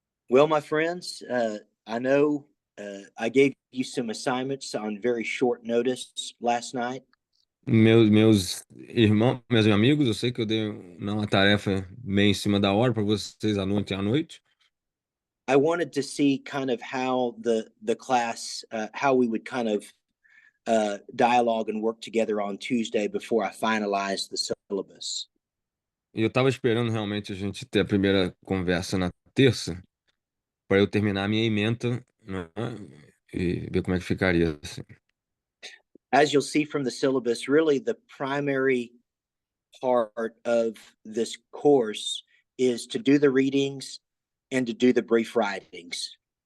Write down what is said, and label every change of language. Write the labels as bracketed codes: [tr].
[en] Well, my friends, I know I gave you some assignments on very short notice last night. [pt] Meus irmãos, meus amigos, eu sei que eu dei uma tarefa meio em cima da hora para vocês ontem à noite. [en] I wanted to see kind of how the class, how we would kind of dialogue and work together on Tuesday before I finalized the syllabus. [pt] E eu estava esperando realmente a gente ter a primeira conversa na terça para eu terminar a minha ementa, né, e ver como é que ficaria assim. [en] As you'll see from the syllabus, really the primary part of this course is to do the readings and to do the brief writings.